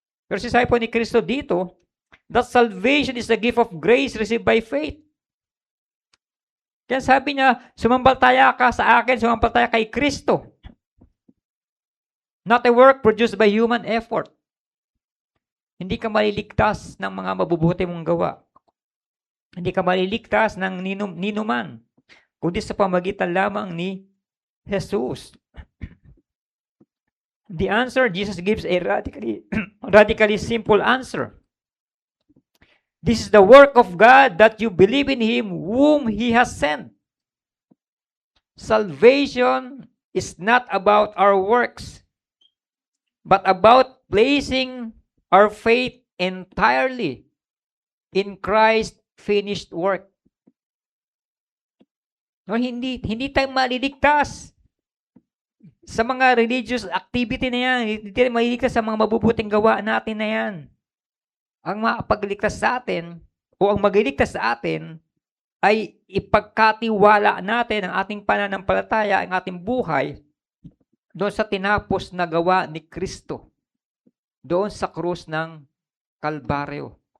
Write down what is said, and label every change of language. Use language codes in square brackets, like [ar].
[tl] Pero sabi po ni Kristo dito, [en] that salvation is the gift of grace received by faith. [tl] Kaya sabi niya, sumampalataya ka sa akin, sumampalataya kay Kristo. [en] Not a work produced by human effort. [tl] Hindi ka maliligtas ng mga mabubuti mong gawa. Hindi ka maliligtas ng ninuman, kundi sa pamagitan lamang ni Jesus. [en] The answer, Jesus gives a radically simple answer. This is the work of God, that you believe in Him whom He has sent. Salvation is not about our works, but about placing our faith entirely in Christ's finished work. [tl] No, hindi tayo maliligtas sa mga religious activity na yan. Hindi tayo maliligtas sa mga mabubuting gawa natin na yan. Ang makapagligtas sa atin o ang magliligtas sa atin ay ipagkatiwala natin ang ating pananampalataya, ang ating buhay doon sa tinapos na gawa ni Kristo, doon sa krus ng Kalbaryo.